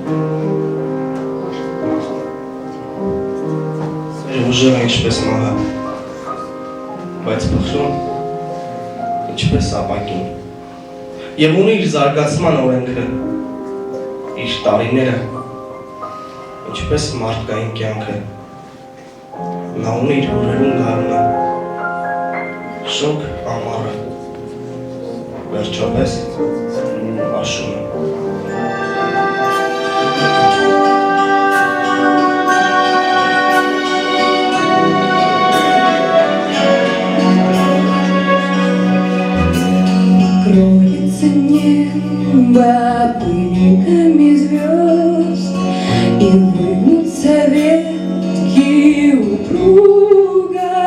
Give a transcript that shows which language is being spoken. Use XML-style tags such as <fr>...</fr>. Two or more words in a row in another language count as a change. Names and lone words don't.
<hy>Սերը ուժեղ է ինչպես մահը, բայց փխրուն ինչպես ապակին, և ունի իր զարգացման օրենքը, իր տարիները, ինչպես մարդկային կյանքը, նա ունի իր հորերուն գարունը, շոգ ամառը, վերջապես աշունը։</hy> <ru>Кроется небо пылинками звезд, и выгнутся ветки упруга.</ru>